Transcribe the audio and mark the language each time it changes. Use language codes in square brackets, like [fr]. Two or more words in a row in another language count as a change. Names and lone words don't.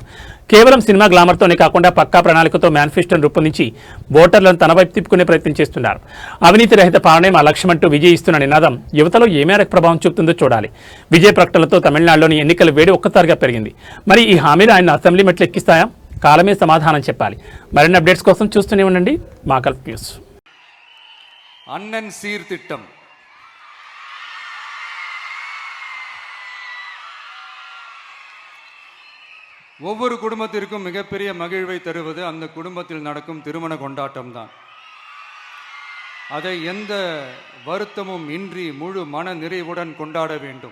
[te] కేవలం సినిమా గ్లామర్తోనే కాకుండా పక్కా ప్రణాళికతో మేనిఫెస్టోను రూపొందించి ఓటర్లను తన వైపు తిప్పుకునే ప్రయత్నం చేస్తున్నారు. అవినీతి రహిత పాలనే మా లక్ష్యమంటూ విజయ్ ఇస్తున్న నినాదం యువతలో ఏ మేరకు ప్రభావం చూపుతుందో చూడాలి. విజయ్ ప్రకటనలతో తమిళనాడులోని ఎన్నికల వేడి ఒక్కసారిగా పెరిగింది. మరి ఈ హామీలు ఆయన అసెంబ్లీ మెట్లు ఎక్కిస్తాయా? కాలమే సమాధానం చెప్పాలి. మరిన్ని అప్డేట్స్ కోసం చూస్తూనే ఉండండి మా గల్ఫ్ న్యూస్. [ta] அண்ணன் சீர்திட்டம் ஒவ்வொரு குடும்பத்திற்கும் மிகப்பெரிய மகிழ்வை தருவது அந்த குடும்பத்தில் நடக்கும் திருமண கொண்டாட்டம் தான். அதை எந்த வருத்தமும் இன்றி முழு மன நிறைவுடன் கொண்டாட வேண்டும்.